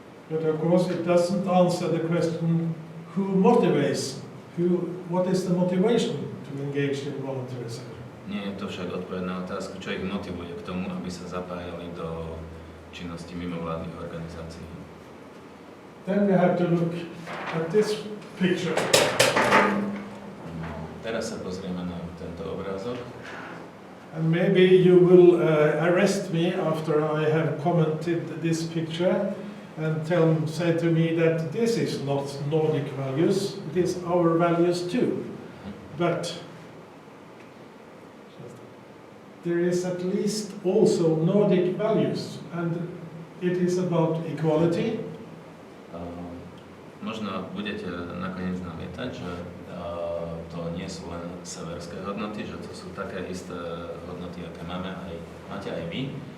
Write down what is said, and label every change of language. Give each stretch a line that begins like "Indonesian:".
English: But of course it doesn't answer the question who motivates, what is the motivation to engage in voluntary sector.
Slovak: Nie je to však odpoveď na otázku, čo ich motivuje k tomu, aby sa zapájali do činnosti mimovládnych organizácií.
English: Then we have to look at this picture.
Slovak: Teraz sa pozrieme na tento obrázok.
English: And maybe you will arrest me after I have commented this picture and say to me that this is not Nordic values, it is our values too. But there is at least also Nordic values, and it is about equality.
Slovak: Možno budete nakoniec namietať, že to nie sú len severské hodnoty, že to sú také isté hodnoty, aké máte aj vy.